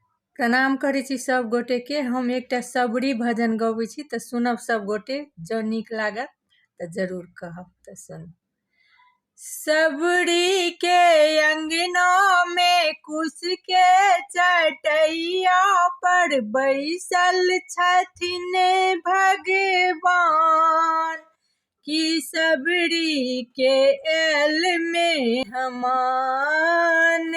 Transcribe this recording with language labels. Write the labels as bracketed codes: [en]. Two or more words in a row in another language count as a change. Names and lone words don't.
[mai] प्रणाम करै छी सब गोटे के। हम एकटा सबरी भजन गबै छी तऽ सुनब सब गोटे। जँ नीक लागत तऽ जरूर कहब तऽ सुन। सबरी के अंगना में कुश के चटैया पर बैसल छथिन भगवान, कि सबरी के एल में हमान।